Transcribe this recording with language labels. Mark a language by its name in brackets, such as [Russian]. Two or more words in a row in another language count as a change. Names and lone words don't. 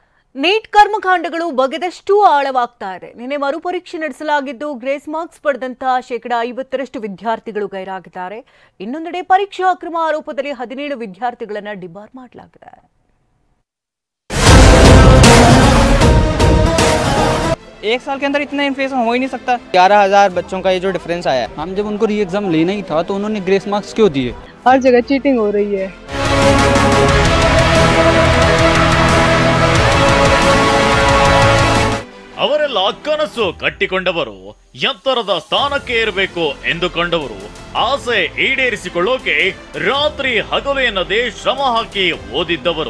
[Kannada] ನೀಟ್ ಕರ್ಮಕಾಂಡಗಳು ಬಗೆದಷ್ಟು ಆಳವಾಗ್ತಾ ಇದೆ. ನಿನ್ನೆ ಮರುಪರೀಕ್ಷೆ ನಡೆಸಲಾಗಿದ್ದು [English] grace marks [Kannada] ಪಡೆದಂತಹ 50% ವಿದ್ಯಾರ್ಥಿಗಳು ಗೈರಾಗಿದ್ದಾರೆ. ಇನ್ನೊಂದೆಡೆ ಪರೀಕ್ಷಾ ಅಕ್ರಮ ಆರೋಪದಲ್ಲಿ 17 ವಿದ್ಯಾರ್ಥಿಗಳನ್ನು ಡಿಬಾರ್ ಮಾಡಲಾಗಿದೆ. [Hindi] एक साल के अंदर इतना इन्फ्लेशन हो ही नहीं सकता। 11,000 बच्चों का ये जो डिफरेंस आया है, हम जब उनको [English] re exam [Hindi] लेना ही था तो उन्होंने [English] grace marks [Hindi] क्यों दिए? हर जगह चीटिंग हो रही है। [Kannada] ಅವರೆಲ್ಲ ಕನಸು ಕಟ್ಟಿಕೊಂಡವರು, ಎತ್ತರದ ಸ್ಥಾನಕ್ಕೆ ಏರಬೇಕು ಎಂದುಕೊಂಡವರು, ಆಸೆ ಈಡೇರಿಸಿಕೊಳ್ಳೋಕೆ ರಾತ್ರಿ ಹಗಲು ಎನ್ನದೇ ಶ್ರಮ ಹಾಕಿ ಓದಿದ್ದವರು.